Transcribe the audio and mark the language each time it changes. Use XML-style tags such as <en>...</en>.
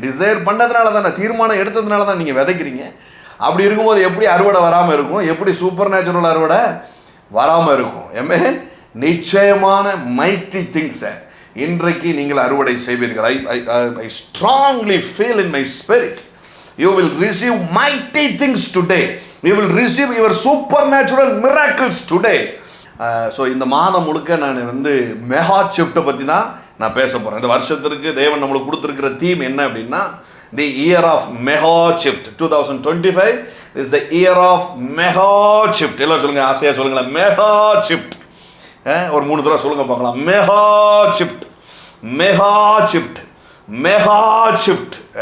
<ta>Desire பண்ணதுனால தானே, தீர்மானம் எடுத்ததுனால தான் நீங்கள் விதைக்கிறீங்க. அப்படி இருக்கும்போது எப்படி அறுவடை வராமல் இருக்கும்? எப்படி சூப்பர் நேச்சுரல் அறுவடை வராமல் இருக்கும்? ஏமே, நிச்சயமான மைட்டி திங்ஸை இன்றைக்கு நீங்கள் அறுவடை செய்வீர்கள்.</ta> <en>I strongly feel in my spirit, you will receive mighty things today. You will receive your supernatural miracles today.</en> <ta>So இந்த மாதம் முழுக்க நான் வந்து மெகா ஷிஃப்ட்டை பற்றி தான் நான் பேச போகிறேன். இந்த வருஷத்திற்கு தேவன் நம்மளுக்கு கொடுத்துருக்கிற தீம் என்ன அப்படின்னா,</ta> <en>The year of mega shift. 2025 is the year of mega shift.</en> <ta>எல்லாம் சொல்லுங்க, ஆசையாக சொல்லுங்களேன், மெகா ஷிஃப்ட். ஒரு 3 தடவை சொல்லுங்க பார்க்கலாம், mega shift, mega shift, mega shift.</ta>